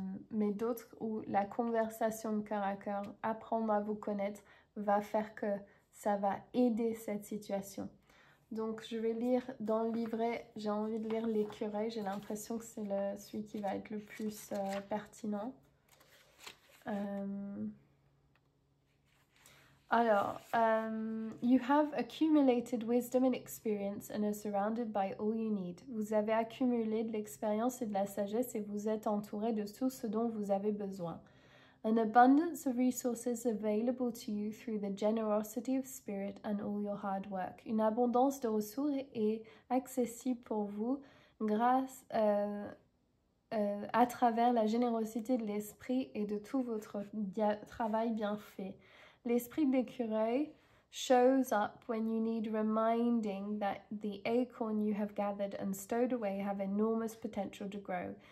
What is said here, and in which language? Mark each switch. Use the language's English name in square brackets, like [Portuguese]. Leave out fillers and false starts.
[French] Mais d'autres où la conversation de cœur à cœur, apprendre à vous connaître, va faire que ça va aider cette situation. Donc, je vais lire dans le livret, j'ai envie de lire l'écureuil. J'ai l'impression que c'est celui qui va être le plus pertinent. Alors, [English] you have accumulated wisdom and experience and are surrounded by all you need. [French] Vous avez accumulé de l'expérience et de la sagesse et vous êtes entouré de tout ce dont vous avez besoin. [English] An abundance of resources available to you through the generosity of spirit and all your hard work. [French] Une abondance de ressources est accessible pour vous grâce à travers la générosité de l'esprit et de tout votre travail bien fait. L'esprit de l'écureuil [English] shows up when you need reminding that the acorn you have gathered and stowed away have enormous potential to grow.